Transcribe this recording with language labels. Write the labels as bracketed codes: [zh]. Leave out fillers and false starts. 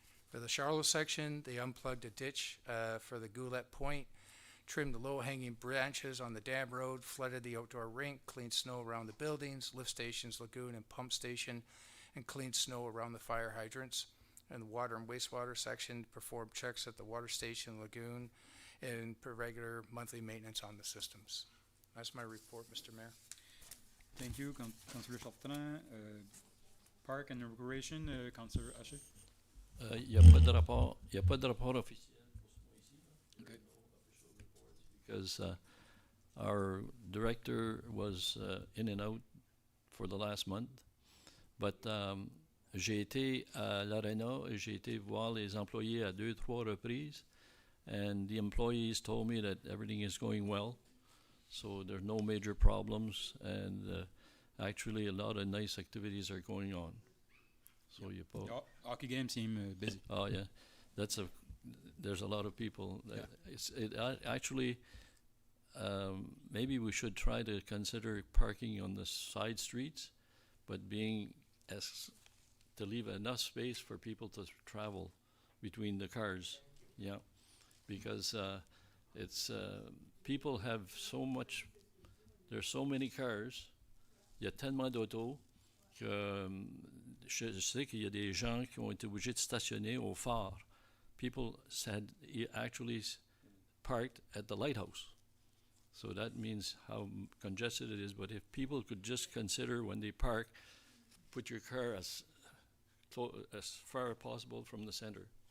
[en] For the Charlotte section, they unplugged a ditch for the Goulet Point, trimmed the low-hanging branches on the dam road, flooded the outdoor rink, cleaned snow around the buildings, lift stations, lagoon, and pump station, and cleaned snow around the fire hydrants. And the water and wastewater section performed checks at the water station, lagoon, and for regular monthly maintenance on the systems. That's my report, Mr. Mayor. Thank you, Councillor Chartrand. Park and Recreation, Councillor Haché. [fr] Il n'y a pas de rapport, officiel pour ce mois-ci. [en] Okay. Because our director was in and out for the last month. But [fr] j'ai été à l'Arena et j'ai été voir les employés à 2-3 reprises. [en] And the employees told me that everything is going well. So there are no major problems. And actually a lot of nice activities are going on. So you put Hockey games seem busy. Oh yeah, there's a lot of people. Actually, maybe we should try to consider parking on the side streets, but to leave enough space for people to travel between the cars. Yeah, because it's people have so much. There's so many cars. [fr] Il y a tellement d'autos que je sais qu'il y a des gens qui ont été obligés de stationner au phare. [en] People actually parked at the lighthouse. So that means how congested it is. But if people could just consider when they park, put your car as far as possible from the center.